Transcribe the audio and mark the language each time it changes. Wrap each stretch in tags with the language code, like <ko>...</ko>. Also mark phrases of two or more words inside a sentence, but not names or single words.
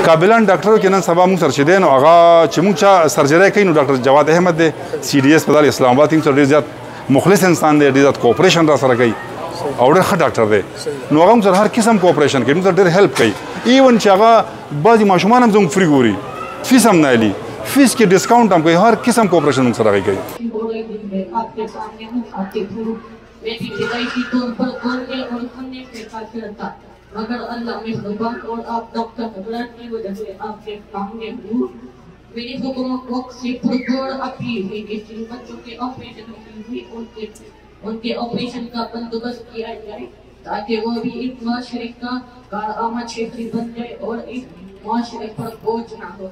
<ps>قابلان ډاکټرو کې نن سبا موږ سره چې دی نو هغه چې موږ چا سرجرۍ کوي نو ډاکټر جواد احمد دی، CDS هسپتال اسلام آباد کې سره ډېر زیات مخلص انسان دی، ډېر زیات کوپریشن را سره کوي او ډېر ښه ډاکټر دی. نو هغه موږ سره هر قسم کوپریشن کوي، موږ سره ډېر هیلپ کوي. ایون چې هغه بعضې ماشومان هم زموږ فري ګوري، فیس هم نه اخلي، فیس کې ډسکاؤنټ هم کوي، هر قسم کوپریشن موږ سره هغې کوي.</ps> <ur>مگر اللہ مہربان اور آپ ڈاکٹر حضرات کی وجہ سے آپ کے سامنے ہوں. میری حکومت سے پرزور اپیل ہے کہ جن بچوں کے آپریشن ہوئی ان کے آپریشن کا بندوبست کیا جائے تاکہ وہ بھی ایک معاشرے کا کارآمد شہری بن جائے اور ایک معاشرے پر بوجھ نہ ہو.</ur>